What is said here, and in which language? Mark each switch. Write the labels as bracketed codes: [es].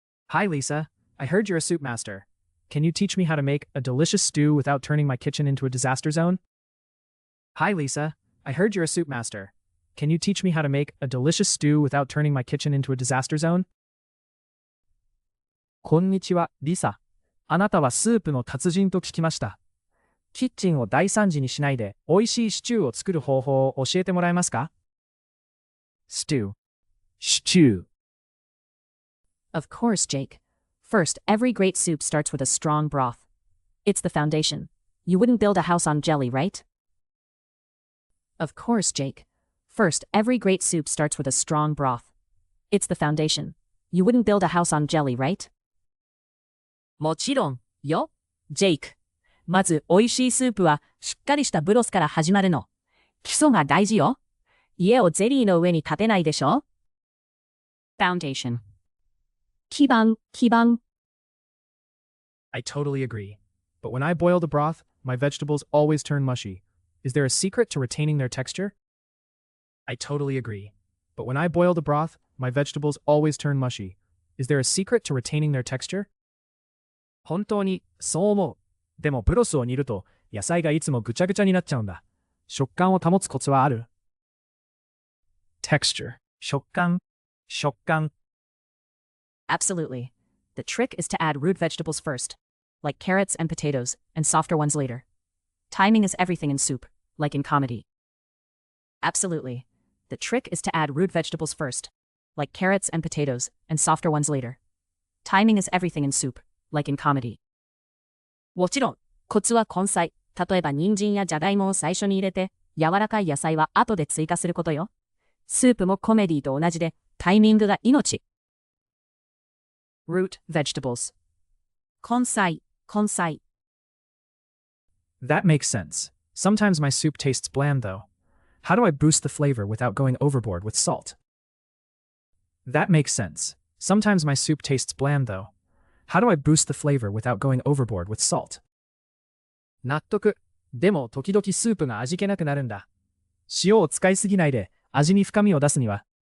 [en] Hi, Lisa. I heard you're a soup master. Can you teach me how to make a delicious stew without turning my kitchen into a disaster zone? Hi, Lisa. I heard you're a soup master. Can you teach me how to make a delicious stew without turning my kitchen into a disaster zone? [ja] こんにちは、リサ。あなたはスープの達人と聞きました。キッチンを大惨事にしないで、美味しいシチューを作る方法を教えてもらえますか? [en] Stew. Stew. Of course, Jake. First, every great soup starts with a strong broth. It's the foundation. You wouldn't build a house on jelly, right? Of course, Jake. First, every great soup starts with a strong broth. It's the foundation. You wouldn't build a house on jelly, right? [ja] もちろんよ、ジェイク。まず美味しいスープはしっかりしたブロスから始まるの。基礎が大事よ。家をゼリーの上に建てないでしょ。 [en] Foundation. [ja] 基盤。 [en] I totally agree. But when I boil the broth, my vegetables always turn mushy. Is there a secret to retaining their texture? I totally agree. But when I boil the broth, my vegetables always turn mushy. Is there a secret to retaining their texture? [ja] 本当にそう思う。でもブロスを煮ると野菜がいつもぐちゃぐちゃになっちゃうんだ。食感を保つコツはある? [en] Texture. 食感。 Absolutely. The trick is to add root vegetables first, like carrots and potatoes, and softer ones later. Timing is everything in soup, like in comedy. Absolutely. The trick is to add root vegetables first, like carrots and potatoes, and softer ones later. Timing is everything in soup, like in comedy. [ja] もちろん、コツは根菜。例えば人参やじゃがいもを最初に入れて、柔らかい野菜は後で追加することよ。スープもコメディと同じで、タイミングが命。 [en] Root vegetables. [ja] 根菜。 [en] That makes sense. Sometimes my soup tastes bland, though. How do I boost the flavor without going overboard with salt? That makes sense. Sometimes my soup tastes bland, though. How do I boost the flavor without going overboard with salt? [ja] 納得。でも時々スープが味気なくなるんだ。塩を使いすぎないで味に深みを出すには。